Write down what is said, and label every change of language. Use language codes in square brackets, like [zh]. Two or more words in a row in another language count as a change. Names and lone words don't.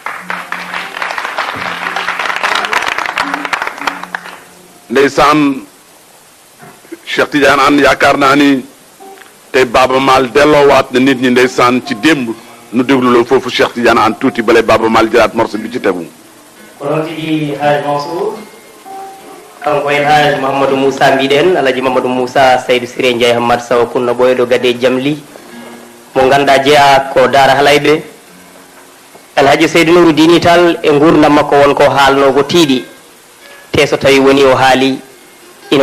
[wo] ndeysaan Cheikh Tidiane Anne yaakaar naa ni tey Baaba Maal delloowaat na nit ñi ndeysaan ci démb nu déglu la foofu Cheikh Tidiane Anne tuuti balay Baaba Maal jëlaat morceau bi ci tegu [ff] kono tigi Haj Mansour kanko en Haj Mouhamadou Moussa mbiɗen Alaji Mamadou Moussa Seydou Siré Ndiaye Hammad Saw kunna ɓoyɗo gade jamli mo ganduɗa jeeya ko Daara Halayɓe Alhaji Seydou Nourou Dini Tall e gurdam makko wonko haalnogo tiiɗi te so tawi woni o haali ina